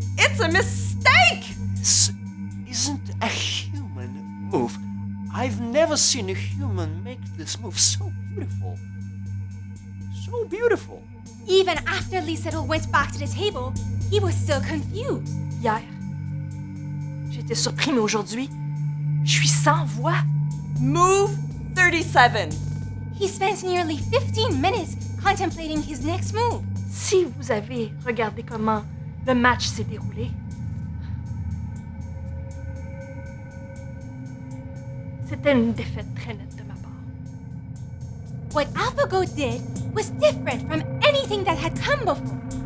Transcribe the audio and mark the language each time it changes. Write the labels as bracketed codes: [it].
[en] It's a mistake! This isn't a human move. I've never seen a human make this move so beautiful. So beautiful. Even after Lee Settle went back to the table, he was still confused. [fr] Hier, j'étais surpris, mais aujourd'hui, je suis sans voix. [en] Move 37. He spent nearly 15 minutes contemplating his next move. [fr] Si vous avez regardé comment le match s'est déroulé, c'était une défaite très nette de ma part. [en] What AlphaGo did was different from anything that had come before.